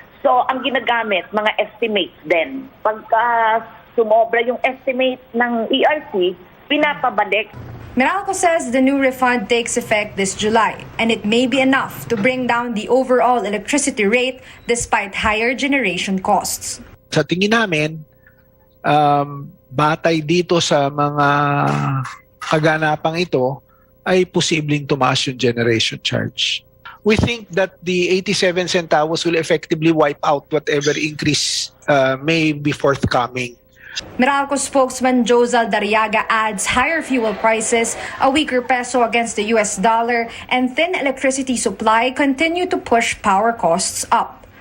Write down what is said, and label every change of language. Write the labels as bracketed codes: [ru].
[tl] So, ang ginagamit, mga estimates din. Pagka sumobra yung estimate ng ERC, pinapabalik. [en] Meralco says the new refund takes effect this July, and it may be enough to bring down the overall electricity rate despite higher generation costs. [tl] Sa tingin namin, batay dito sa mga kaganapang ito, ay posibleng tumaas yung generation charge. [en] We think that the 87 centavos will effectively wipe out whatever increase may be forthcoming. Meralco spokesman Josal Dariaga adds higher fuel prices, a weaker peso against the US dollar, and thin electricity supply continue to push power costs up.